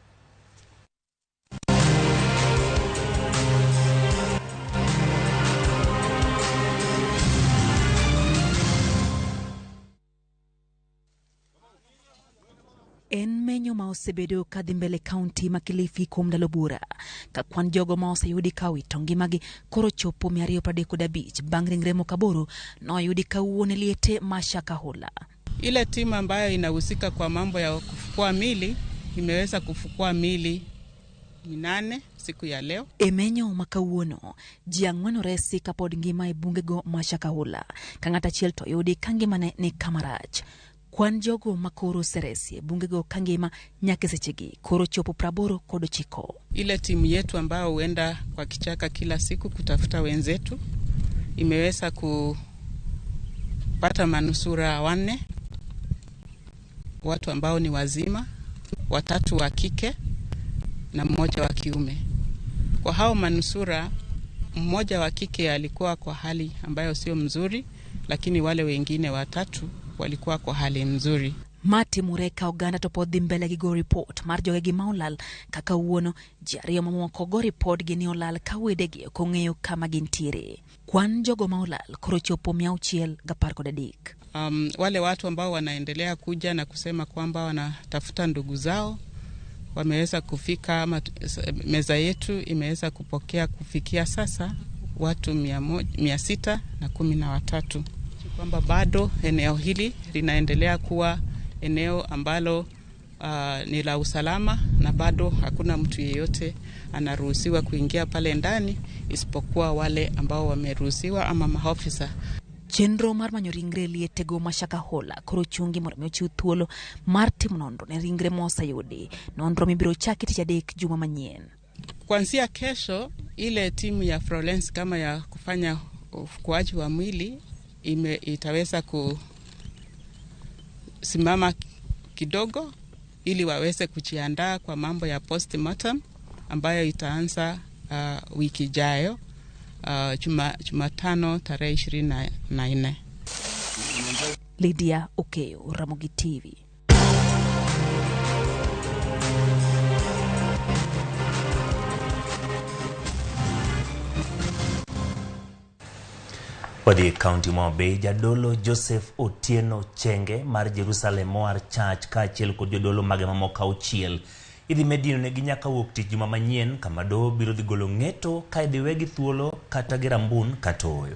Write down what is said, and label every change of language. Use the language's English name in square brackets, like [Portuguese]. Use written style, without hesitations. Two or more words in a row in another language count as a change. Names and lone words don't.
[Luo (Kenya and Tanzania)] En menyo ma osebedo kadhi mbele kaunti ma Kilifi kuom ndalo bura ka kwan jogo ma oseyudi kawito ngimagi koro chopo 235 bang' ringre moko 8 noyudi kawuono liete Mashakahola. [Swahili] Ile timu ambayo inahusika kwa mambo ya kufukua mili imeweza kufukua mili 8 siku ya leo. [Luo (Kenya and Tanzania)] Emenyo makawuono ji 4 resi kapod ngima e bungego Mashakahola ka ng'ata achiel to yudi kangimane ni kamarach. Kwan jogo makoro seresi bungego kangima nyake sechegi koro chopo 89. [Swahili] Ile timu yetu ambayo huenda kwa kichaka kila siku kutafuta wenzetu imeweza kupata manusura 4, watu ambao ni wazima, 3 wa kike na 1 wa kiume. Kwa hao manusura, 1 wa kike alikuwa kwa hali ambayo sio mzuri, lakini wale wengine 3 walikuwa kwa hali mzuri. [Luo (Kenya and Tanzania)] Mati Mureka oganda to pod dhi mbele gi go report mar jogegi ma olal kaka wuono ji 2 mamoko go report gi ni olal ka wedegi ok ong'eyo kama gintiere. Kwan jogo ma olal koro chopo 613. [Swahili] Wale watu ambao wanaendelea kuja na kusema kwamba wanatafuta ndugu zao wameweza kufika, meza yetu imeweza kupokea kufikia sasa watu 613, kwamba bado eneo hili linaendelea kuwa eneo ambalo ni la usalama na bado hakuna mtu yeyote anaruhusiwa kuingia pale ndani isipokuwa wale ambao wameruhusiwa ama maofisa. [Luo (Kenya and Tanzania)] Chenro mar manyo ringre lietego Mashakahola koro chungi mondo mi ochiw thuolo mar timo nonro ne ringre moseyudi. Nonro mibiro chaki tich adek juma manyien. [Swahili] Kuanzia kesho ile timu ya forensic kama ya kufanya ufukuaji wa mwili itaweza kusimama kidogo ili waweze kujiandaa kwa mambo ya postmortem ambayo itaanza wiki ijayo, Jumatano tarehe 24. Lydia Okeo, Ramogi TV. [Luo (Kenya and Tanzania)] Wadhi kaunti Mobe, jadolo Joseph Otieno Chenge mar Jerusalem Moar Church ka achiel kod jodolo mage mamoko 6 idhi medino ne ginyaka wuok tich juma manyien kama doho biro dhi golo ng'eto ka idhi wegi thuolo kata gi rambun kata oyo.